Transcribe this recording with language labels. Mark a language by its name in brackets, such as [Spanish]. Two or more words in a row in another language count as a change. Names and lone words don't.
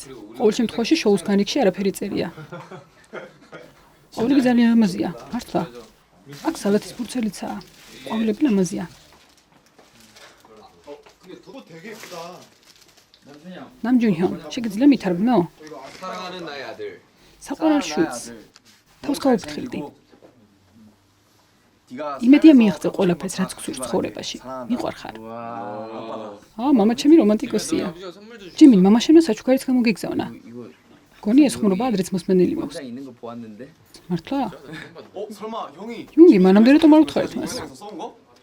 [Georgian] ყოველ შემთხვევაში შოუს განრიგში არაფერი წერია. ყვავილები ძალიან ლამაზია, მართლა. აქ სალათის ბურცელიცაა. ყვავილები ლამაზია. 남준형, შეგიძლია მითარგმნო? [Korean] 사랑하는 나의 아들. [Georgian] საყვარელ შვილს. თავს გაუფრთხილდი. იმედია მიიღწევ ყველაფერს, რაც გსურს ცხოვრებაში. მიყვარხარ. მამა ჩემი რომანტიკოსია. ჯიმინ, მამაშენმა საჩუქარიც გამოგიგზავნა. გონი ეს ხმრობა ადრეც მოსმენელი მაქვს. [Korean] 있는 거 보았는데. [Georgian] მართლა? [Korean] 설마 형이 [Georgian] იუნგი მანამდე რატომ არ უთხარით მას? [Korean] 써온 거?